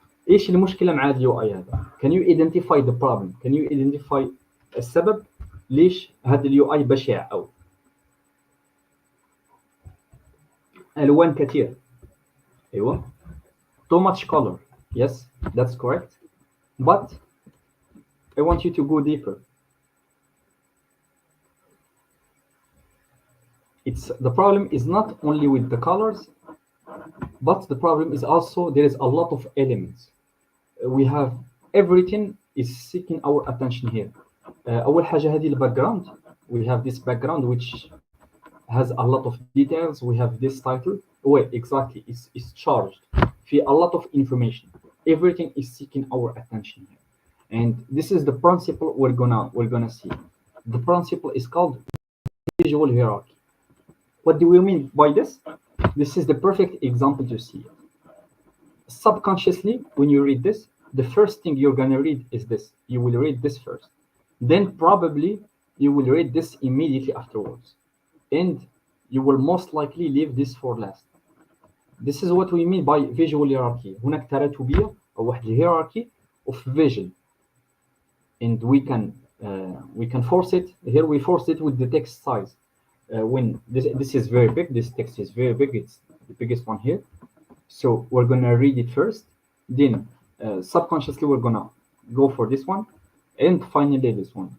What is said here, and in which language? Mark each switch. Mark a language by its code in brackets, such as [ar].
[ar] ايش المشكله مع اليو اي هذا؟ [en] Can you identify the problem? Can you identify [ar] السبب ليش هذا اليو اي بشع قوي؟ الوان كثير. ايوه. [en] Too much color. Yes, that's correct. But I want you to go deeper. The problem is not only with the colors, but the problem is also there is a lot of elements. We have everything is seeking our attention here. [ar] أول حاجة هذه الباكجراوند. [en] We have this background which has a lot of details. We have this title. Wait, exactly, it's charged. في a lot of information. Everything is seeking our attention here, and this is the principle we're gonna see. The principle is called visual hierarchy. What do we mean by this? This is the perfect example to see it. Subconsciously, when you read this, the first thing you're gonna read is this. You will read this first. Then probably you will read this immediately afterwards. And you will most likely leave this for last. This is what we mean by visual hierarchy. [ar] هناك تراتبية أو واحد [en] hierarchy of vision. And we can force it. Here we force it with the text size. When this is very big, this text is very big. It's the biggest one here. So we're gonna read it first. Then subconsciously we're gonna go for this one, and finally this one.